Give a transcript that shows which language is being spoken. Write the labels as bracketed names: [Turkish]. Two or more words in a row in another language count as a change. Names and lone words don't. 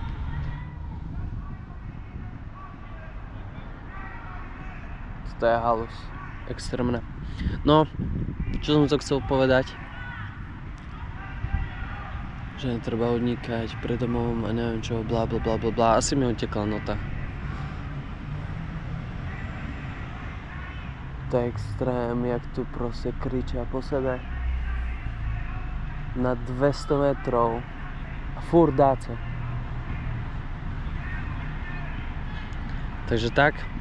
[Slovak] Toto je halus, extrémne. No, čo som to chcel povedať? Že netreba unikať pred domovom a neviem čo, blá blá blá blá blá. Asi mi utekla nota. To je extrém, jak tu proste kričia po sebe. Na 200 metrov. A furt dáce. Takže tak.